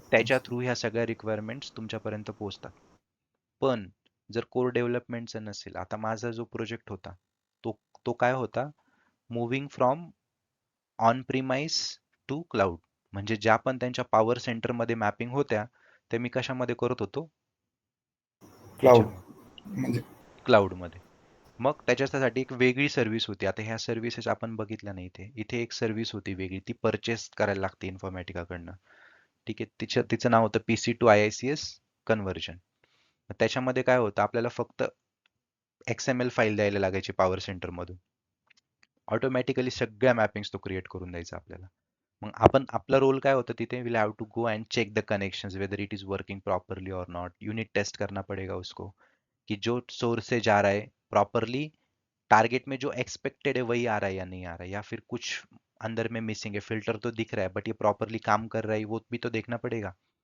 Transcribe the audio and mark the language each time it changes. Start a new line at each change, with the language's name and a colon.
Marathi: त्याच्या थ्रू ह्या सगळ्या रिक्वायरमेंट्स तुमच्यापर्यंत पोहोचतात। पण जर कोर डेव्हलपमेंटचं नसेल, आता माझा जो प्रोजेक्ट होता तो तो काय होता,
English: moving from on premise to cloud,
Marathi: म्हणजे ज्या पण त्यांच्या पॉवर सेंटरमध्ये मॅपिंग होत्या त्या मी कशामध्ये करत होतो, क्लाउड ह्याच्यामध्ये, म्हणजे क्लाउडमध्ये। मग त्याच्यासाठी एक वेगळी सर्व्हिस होती, आता ह्या सर्व्हिसेस आपण बघितल्या नाही, इथे इथे एक सर्व्हिस होती वेगळी, ती परचेस करायला लागते इन्फॉर्मॅटिकाकडनं। ठीक आहे, तिचं नाव होतं PC to IICS कन्व्हर्जन। त्याच्यामध्ये काय होतं, आपल्याला फक्त XML फाईल द्यायला लागायची पॉवर सेंटर मधून, ऑटोमॅटिकली सगळ्या मॅपिंग्स तो क्रिएट करून द्यायचा आपल्याला।
Hindi: मग आपण आपला रोल काय होता तिथे,
English: will have to go and check the connections whether it is working properly और not,
Hindi: यूनिट टेस्ट करना पड़ेगा उसको कि जो सोर्स से जा रहा है प्रॉपरली टारगेट में जो एक्सपेक्टेड है वही आ रहा है या नहीं आ रहा है, या फिर कुछ अंदर में मिसिंग है, फिल्टर तो दिख रहा है बट ये प्रॉपरली काम कर रहा है वो भी तो देखना पड़ेगा।